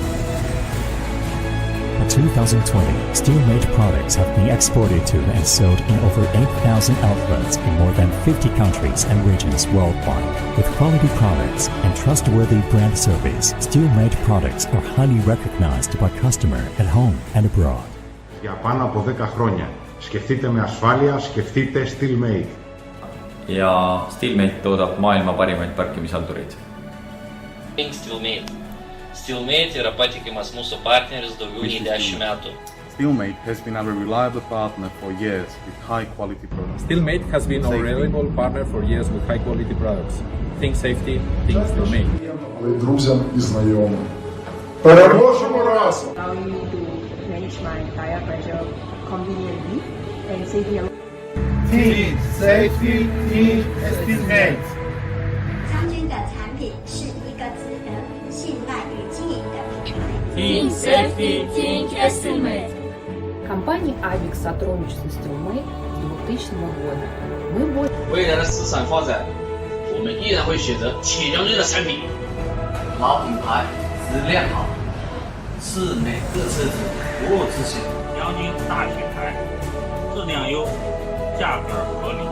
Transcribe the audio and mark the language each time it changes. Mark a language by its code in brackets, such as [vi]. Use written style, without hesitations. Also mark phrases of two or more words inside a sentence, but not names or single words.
[en] By 2020, Steel-mate products have been exported to and sold in over 8,000 outlets in more than 50 countries and regions worldwide. With quality products and trustworthy brand service, Steel-mate products are highly recognized by customers at home and abroad. [el] Για πάνω από 10 χρόνια. Σκεφτείτε με ασφάλεια, σκεφτείτε Steel-mate. [et] Ja Steel-mate toodab maailma parimaid parkimishaldureid. [lt] Think Steel-mate. Steel-mate yra patikimas mūsų partneris daugiau nei 10 metų. [en] Steel-mate has been our reliable partner for years with high quality products. Steel-mate has been our reliable partner for years with high quality products. Think safety, think Steel-mate. [uk] Друзям і знайомим. Переможемо разом! [en] Allowing me to manage my tire pressure conveniently Team Safety. Team Safety Steel-mate。 [zh] 将军的产品是一个值得信赖与经营的品牌。 [en] Team Safety Steel-mate。 [ru] Компания Avix сотрудничество с STEELMATE с 2000 года. [zh] 未来的市场发展，我们依然会选择铁将军的产品。老品牌，质量好，是每个车主服务之选。将军大品牌，质量优，价格合理。